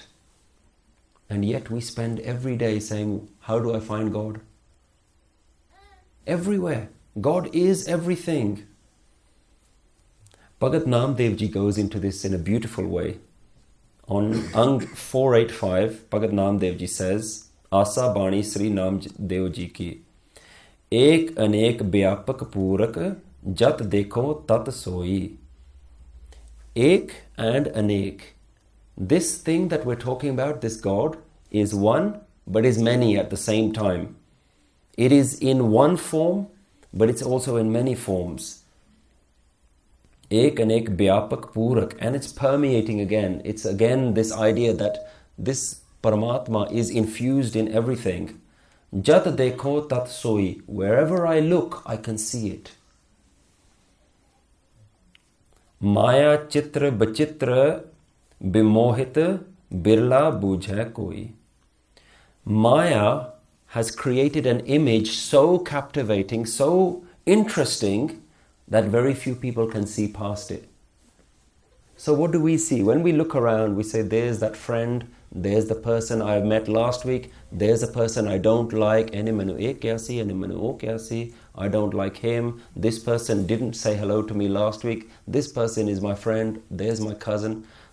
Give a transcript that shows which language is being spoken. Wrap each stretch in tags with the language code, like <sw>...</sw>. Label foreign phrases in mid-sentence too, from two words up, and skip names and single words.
<en>And yet we spend every day saying, how do I find God? Everywhere. God is everything. Bhagat Naam Dev Ji goes into this in a beautiful way. On Ang 485, Bhagat Naam Dev Ji says,</en> <pa>ਆਸਾ ਬਾਣੀ ਸ੍ਰੀ ਨਾਮਦੇਵ ਜੀ ਕੀ, ਏਕ ਅਨੇਕ ਬਿਆਪਕ ਪੂਰਕ, ਜਤ ਦੇਖਉ ਤਤ ਸੋਈ. ਏਕ ਅਤੇ ਅਨੇਕ.</pa> <en>This thing that we're talking about, this God, is one, but is many at the same time. It is in one form, but it's also in many forms.</en> <pa>ਏਕ ਅਨੇਕ ਬਿਆਪਕ ਪੂਰਕ,</pa> <en>and it's permeating again. It's again this idea that this Paramatma is infused in everything.</en> <pa>ਜਤ ਦੇਖਉ ਤਤ ਸੋਈ.</pa> <en>Wherever I look, I can see it.</en> <pa>ਮਾਇਆ ਚਿਤ੍ਰ ਬਚਿਤ੍ਰ ਬਿਮੋਹਿਤ ਬਿਰਲਾ ਬੂਝੈ ਕੋਈ.</pa> <en>Maya has created an image so captivating, so interesting, that very few people can see past it. So what do we see? When we look around, we say, there's that friend, there's the person I met last week, there's a person I don't like, I don't like him, this person didn't say hello to me last week, this person is my friend, there's my cousin.</en>